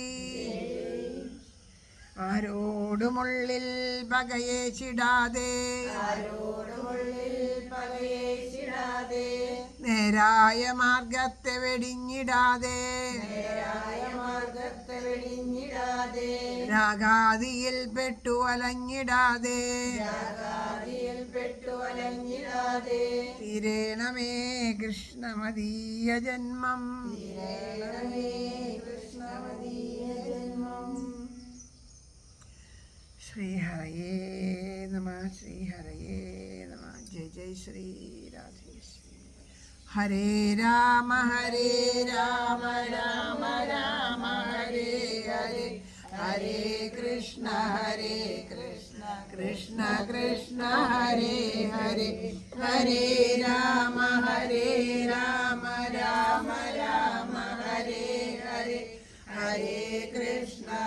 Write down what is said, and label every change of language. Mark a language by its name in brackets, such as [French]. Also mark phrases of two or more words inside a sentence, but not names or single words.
[Malayalam] ആരോടുമുള്ളിൽ പകയേച്ചിടാതെ നേരായ മാർഗത്തെ വെടിഞ്ഞിടാതെ രാഗാദിയിൽ പെട്ടു അലഞ്ഞിടാതെ തീരേണമേ കൃഷ്ണമദീയ ജന്മം. [Sanskrit] ശ്രീഹരയേ നമ, ശ്രീഹരയേ നമ. ജയ ജയ ശ്രീ രാധേശ്വരി. ഹരേ രാമ രാമ രാമ ഹരേ ഹരേ, ഹരേ കൃഷ്ണ കൃഷ്ണ കൃഷ്ണ ഹരേ ഹരേ, ഹരേ രാമ രാമ രാമ ഹരേ ഹരേ, ഹരേ കൃഷ്ണ